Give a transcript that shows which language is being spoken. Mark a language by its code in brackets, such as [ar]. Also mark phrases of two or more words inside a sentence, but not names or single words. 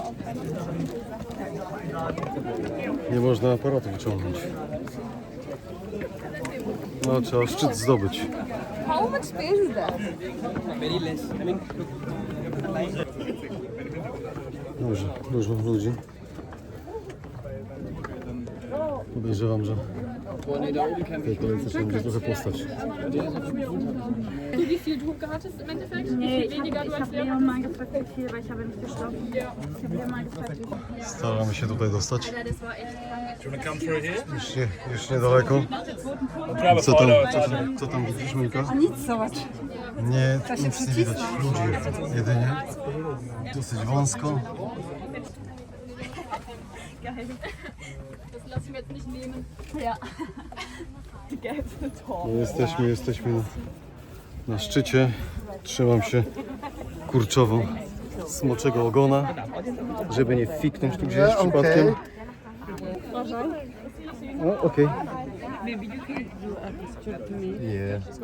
[pl] Nie można aparatu wyciągnąć. No, trzeba szczyt zdobyć. [en] How much space is that? [pl] Dobrze, dużo ludzi. Podejrzewam, że w tej kolejce trzeba będzie trochę postać. [de] Du, wie viel du hattest im Endeffekt? Wie Nee, viel weniger du als ich habe Leon mal gefragt, wie viel, weil ich habe nicht geschlafen. Ja. Ich habe Leon mal gefragt, wie viel. [pl] Staramy się tutaj dostać. [de] Alter, das war echt krank. [pl] Już niedaleko. Co tam widzisz, Milka? Nic, zobacz. Nie, nic nie widać. Ludzi jedynie. Dosyć wąsko. [de] Das lasse ich mir jetzt nicht nehmen. Ja. [pl] No jesteśmy na szczycie. Trzymam się kurczowo smoczego ogona, żeby nie fiknąć tu gdzieś przypadkiem. O, okej. Yeah.